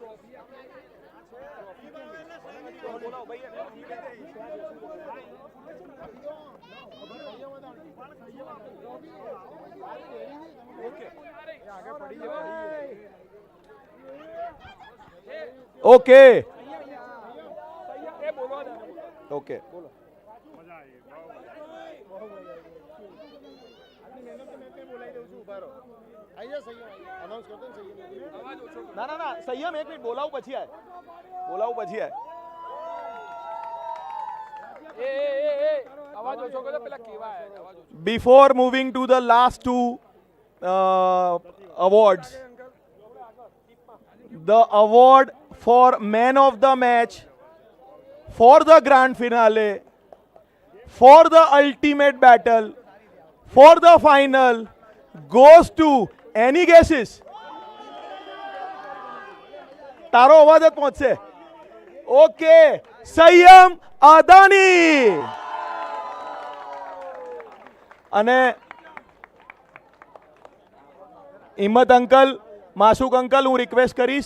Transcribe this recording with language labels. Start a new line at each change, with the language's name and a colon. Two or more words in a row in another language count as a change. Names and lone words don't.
Gujarati: બોલાવો ભાઈ
English: okay okay
Gujarati: ના ના ના સંયમ એક મિનિટ બોલાવું પછી આય
English: Before moving to the last two awards, the award for man of the match, for the grand finale, for the ultimate battle, for the final goes to any guesses?
Gujarati: તારો અવાજ જ પહોંચશે. ઓકે, સંયમ અદાણી. અને હિંમત અંકલ, માસુક અંકલ, હું રિક્વેસ્ટ કરીશ.